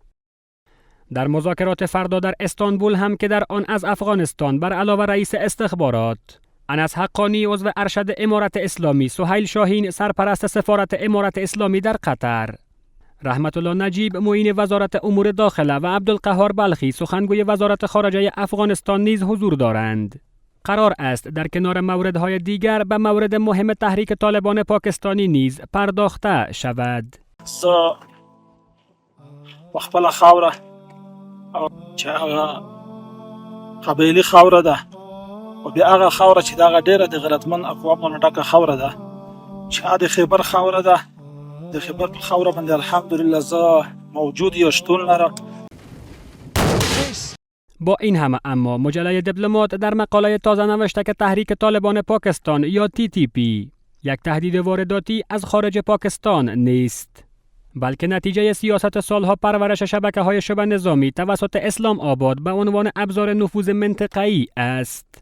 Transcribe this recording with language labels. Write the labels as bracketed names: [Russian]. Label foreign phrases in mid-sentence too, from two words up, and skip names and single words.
[Persian] در مذاکرات فردا در استانبول هم که در آن از افغانستان بر علاوه رئیس استخبارات انس حقانی عضو ارشد امارت اسلامی، سهیل شاهین سرپرست سفارت امارت اسلامی در قطر، رحمت الله نجیب معین وزارت امور داخله و عبدالقهار بلخی سخنگوی وزارت خارجه افغانستان نیز حضور دارند. قرار است در کنار موردهای دیگر به مورد مهم تحریک طالبان پاکستانی نیز پرداخته شود. [Pashto] خپل خاوره او چې هغه قبایلي خاوره ده او بیا هغه خاوره چې دغه ډیره د غیرتمن اقوامو ډکه خاوره ده چې د خیبر خاوره ده. د خیبر په خاوره باندې الحمدلله زه موجود یا شتون لرم. [Persian] با این همه اما مجله دیپلمات در مقاله تازه نوشته که تحریک طالبان پاکستان یا TTP یک تهدید وارداتی از خارج پاکستان نیست. بلکه نتیجه سیاست سالها پرورش شبکه‌های شبه نظامی توسط اسلام آباد به عنوان ابزار نفوذ منطقه‌ای است.